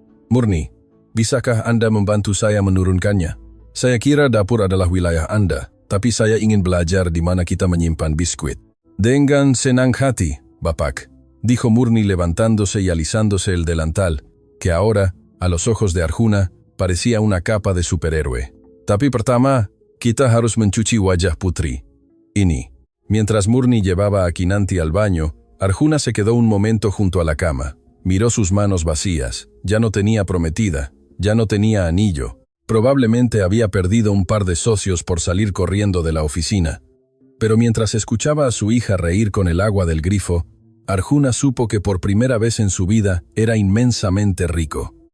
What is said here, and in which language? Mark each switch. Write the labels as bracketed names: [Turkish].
[Indonesian] Murni, bisakah Anda membantu saya menurunkannya? Saya kira dapur adalah wilayah Anda, tapi saya ingin belajar di mana kita menyimpan biskuit. Dengan senang hati, Bapak, [Spanish] dijo Murni levantándose y alisándose el delantal, que ahora, a los ojos de Arjuna, parecía una capa de superhéroe. [Indonesian] Tapi pertama, kita harus mencuci wajah putri ini. [Spanish] Mientras Murni llevaba a Kinanti al baño, Arjuna se quedó un momento junto a la cama. Miró sus manos vacías. Ya no tenía prometida, ya no tenía anillo. Probablemente había perdido un par de socios por salir corriendo de la oficina. Pero mientras escuchaba a su hija reír con el agua del grifo, Arjuna supo que por primera vez en su vida era inmensamente rico.